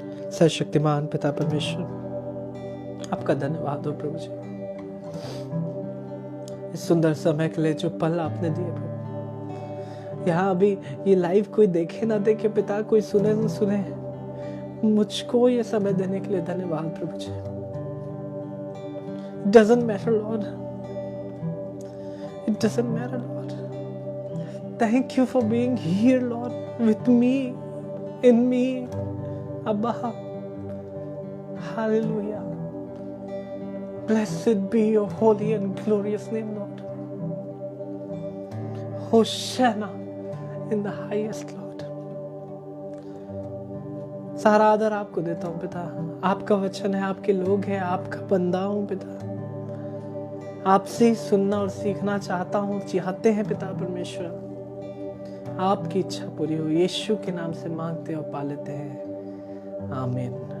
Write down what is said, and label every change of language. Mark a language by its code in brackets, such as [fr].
[hi] सर्वशक्तिमान पिता परमेश्वर, आपका धन्यवाद हो प्रभु जी, इस सुंदर समय के लिए जो पल आपने दिए प्रभु। यहाँ अभी ये लाइव कोई देखे ना देखे पिता, कोई सुने ना सुने, मुझको ये समय देने के लिए धन्यवाद प्रभु जी। [en] It doesn't matter Lord, it doesn't matter Lord. Thank you for being here Lord, with me, in me, Abba. Hallelujah. Blessed be your holy and glorious name Lord. Hosanna in the highest Lord. [hi] सारा आदर आपको देता हूँ पिता, आपका वचन है, आपके लोग हैं, आपका बंदा हूँ पिता, आपसे ही सुनना और सीखना चाहता हूँ, चाहते हैं पिता परमेश्वर, आपकी इच्छा पूरी हो। यीशु के नाम से मांगते और पा लेते हैं, आमीन।